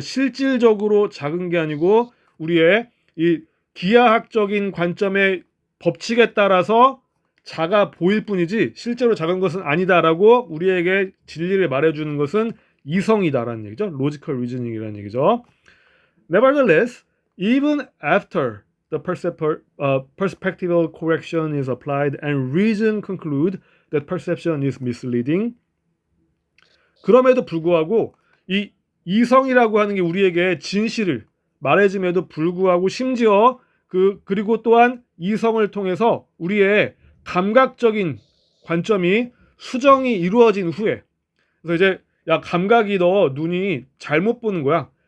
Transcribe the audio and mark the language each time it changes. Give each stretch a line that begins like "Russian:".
Korean: 실질적으로 작은 게 아니고 우리의 이 기하학적인 관점의 법칙에 따라서 작아 보일 뿐이지 실제로 작은 것은 아니다라고 우리에게 진리를 말해주는 것은 이성이다라는 얘기죠. logical reasoning이라는 얘기죠.
English: Nevertheless, even after the perspectival correction is applied and reason conclude that perception is misleading.
Korean: 그럼에도 불구하고 이 이성이라고 하는 게 우리에게 진실을 말해줌에도 불구하고 심지어 그리고 또한 이성을 통해서 우리의 감각적인 관점이 수정이 이루어진 후에 그래서 이제 야 감각이 너 눈이 잘못 보는 거야.